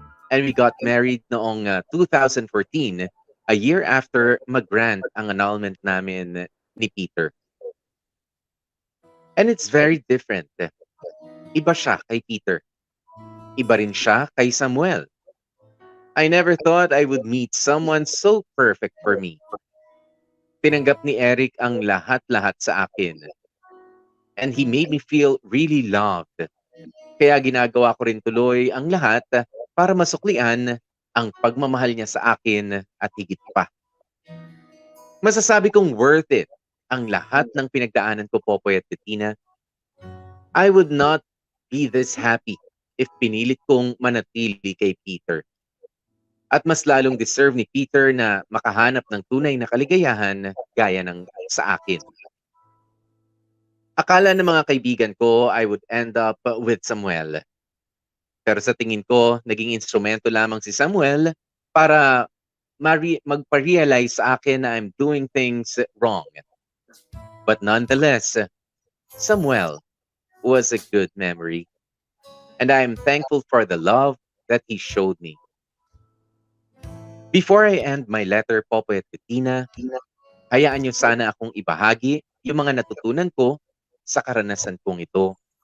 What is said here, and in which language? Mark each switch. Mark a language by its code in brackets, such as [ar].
[en] And we got married noong 2014, a year after [tl] mag-grant ang annulment namin ni Peter. [en] And it's very different. [tl] Iba siya kay Peter. Iba rin siya kay Samuel. [en] I never thought I would meet someone so perfect for me. [tl] Tinanggap ni Eric ang lahat-lahat sa akin. [en] And he made me feel really loved. [tl] Kaya ginagawa ko rin tuloy ang lahat para masuklian ang pagmamahal niya sa akin at higit pa. Masasabi kong worth it ang lahat ng pinagdaanan ko, Popoy at Bettina. [en] I would not be this happy if [tl] pinilit kong manatili kay Peter. At mas lalong deserve ni Peter na makahanap ng tunay na kaligayahan gaya ng sa akin. Akala ng mga kaibigan ko [en] I would end up with Samuel. [tl] Pero sa tingin ko, naging instrumento lamang si Samuel para magpa-realize sa akin na [en] I'm doing things wrong. But nonetheless, Samuel was a good memory. And I am thankful for the love that he showed me. Before I end my letter, [tl] Popoy at Bettina, hayaan niyo sana akong ibahagi yung mga natutunan ko sa karanasan kong ito.